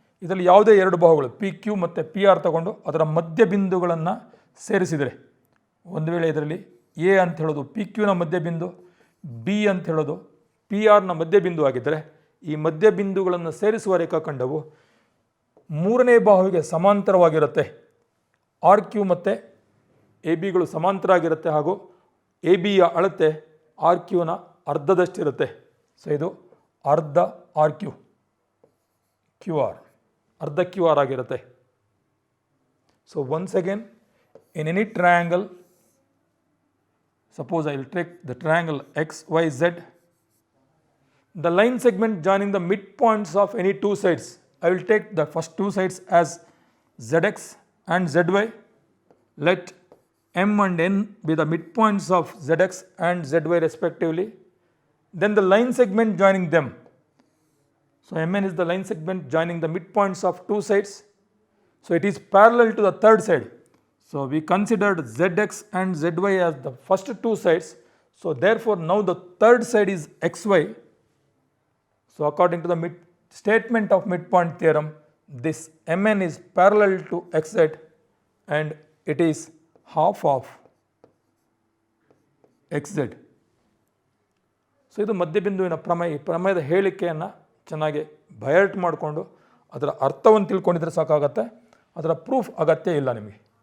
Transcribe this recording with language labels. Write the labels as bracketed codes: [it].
[kn] ಇದರಲ್ಲಿ ಯಾವುದೇ ಎರಡು ಬಾಹುಗಳು ಪಿ ಕ್ಯೂ ಮತ್ತು ಪಿ ಆರ್ ತಗೊಂಡು ಅದರ ಮಧ್ಯಬಿಂದುಗಳನ್ನು ಸೇರಿಸಿದರೆ, ಒಂದು ವೇಳೆ ಇದರಲ್ಲಿ ಎ ಅಂತ ಹೇಳೋದು ಪಿ ಕ್ಯೂನ ಮಧ್ಯಬಿಂದು, ಬಿ ಅಂತ ಹೇಳೋದು ಪಿ ಆರ್ನ ಮಧ್ಯಬಿಂದು ಆಗಿದ್ದರೆ, ಈ ಮಧ್ಯಬಿಂದುಗಳನ್ನು ಸೇರಿಸುವ ರೇಖಾಖಂಡವು ಮೂರನೇ ಬಾಹುವಿಗೆ ಸಮಾಂತರವಾಗಿರುತ್ತೆ. ಆರ್ ಕ್ಯೂ ಮತ್ತು ಎ ಬಿಗಳು ಸಮಾಂತರ ಆಗಿರುತ್ತೆ ಹಾಗೂ ಎ ಬಿಯ ಅಳತೆ ಆರ್ ಕ್ಯೂನ ಅರ್ಧದಷ್ಟಿರುತ್ತೆ. ಸೊ ಇದು ಅರ್ಧ ಆರ್ ಕ್ಯೂ, ಕ್ಯೂ ಆರ್, ಅರ್ಧ ಕ್ಯೂ ಆರ್ ಆಗಿರುತ್ತೆ. [en] So once again, in any triangle, suppose I will take the triangle XYZ, the line segment joining the midpoints of any two sides, I will take the first two sides as ZX and ZY. Let M and N be the midpoints of ZX and ZY respectively. Then the line segment joining them. So MN is the line segment joining the midpoints of two sides. So it is parallel to the third side. So we considered ZX and ZY as the first two sides. So therefore now the third side is XY. So according to the statement of midpoint theorem, this MN is parallel to XZ and it is half of XZ. [kn] So ಇದು ಮಧ್ಯಬಿಂದುವಿನ ಪ್ರಮೇಯ. ಈ ಪ್ರಮೇಯದ ಹೇಳಿಕೆಯನ್ನು ಚೆನ್ನಾಗಿ ಬಯರ್ಟ್ ಮಾಡಿಕೊಂಡು ಅದರ ಅರ್ಥವನ್ನು ತಿಳ್ಕೊಂಡಿದ್ರೆ ಸಾಕಾಗತ್ತೆ, ಅದರ ಪ್ರೂಫ್ ಅಗತ್ಯ ಇಲ್ಲ ನಿಮಗೆ.